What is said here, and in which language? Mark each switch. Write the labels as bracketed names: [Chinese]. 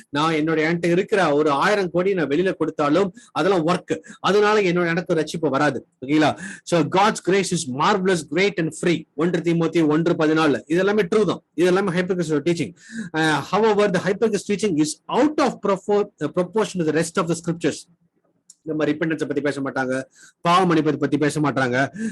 [Tamil] நான் என்கிட்ட இருக்கிற ஒரு 1000 கோடி நான் வெளியில கொடுத்தாலும் அதெல்லாம் ஒர்க், அதனால எனக்கு ரட்சிப்பு வராது. ஓகேங்களா? [English] so God's grace is marvelous, great and free. 1 தீமோத்தேயு 1:14 [Tamil] இதெல்லாமே ட்ரூ தான். இதெல்லாமே ஹைப்பர்கிறிஸ்ட் teaching. [English] however the hypercrist teaching is out of proportion to the rest of the scriptures. [Tamil] நம்ம ரிப்பெண்டன்ஸை பத்தி பேச மாட்டாங்க, பாவ மன்னிப்பை பத்தி பேச மாட்டாங்க.